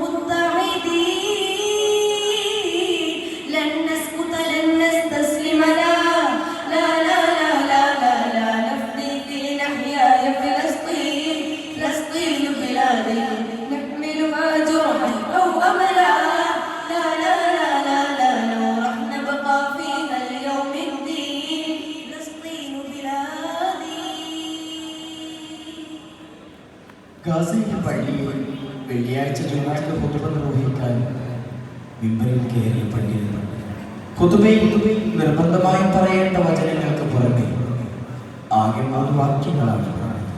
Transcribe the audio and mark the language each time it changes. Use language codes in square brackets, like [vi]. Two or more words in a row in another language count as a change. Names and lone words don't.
[ar] متحدين لن نسكت لن نستسلم لا لا لا لا لا لا لا نفديك لنحيا يا فلسطين فلسطين بلادي نحملها جرحا أو أملا لا لا لا لا لا لو رح نبقى فيها اليوم الدين فلسطين بلادي. [ml] ഗാസയിലെ പള്ളിയിൽ വെള്ളിയാഴ്ച ജുമാഅത്ത് ഖുതുബ നിർവഹിക്കാൻ മിമ്പറിൽ കയറിയ പണ്ഡിതൻ ഖുതുബയിൽ നിർബന്ധമായും പറയേണ്ട വചനങ്ങൾക്ക് പുറമെ ആകെ 3 വാക്യങ്ങളാണ് പറഞ്ഞത്.